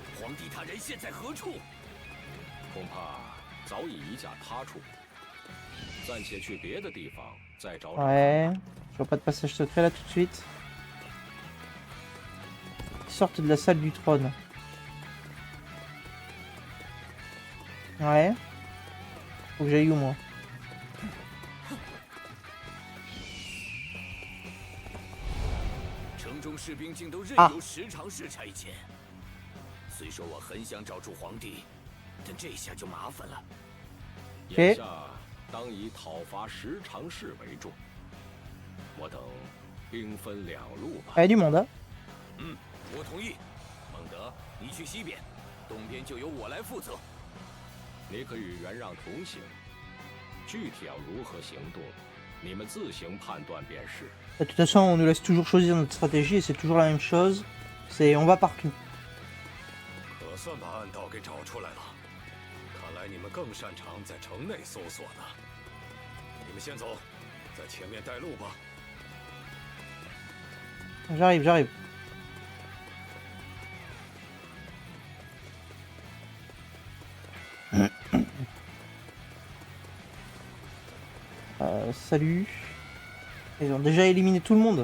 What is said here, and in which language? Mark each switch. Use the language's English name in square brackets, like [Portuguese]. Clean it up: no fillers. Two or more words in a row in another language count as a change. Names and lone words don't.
[French] Ouais, je vois pas de passage secret là tout de suite. Ils sortent de la salle du trône. Ouais. Faut que j'aille où moi? Ah. Ok. [Chinese] 当以讨伐十常侍为重，我等兵分两路吧。 [French] 哎，du monde hein？ [Chinese] 我同意。孟德，你去西边，东边就由我来负责。你可与袁让同行，具体要如何行动，你们自行判断便是。 [French] De toute façon, on nous laisse toujours choisir notre stratégie et c'est toujours la même chose. C'est on va partout. [Chinese] 可算把暗道给找出来了。看来你们更擅长在城内搜索呢。你们先走，在前面带路吧。 [French] J'arrive, j'arrive. Salut. Ils ont déjà éliminé tout le monde.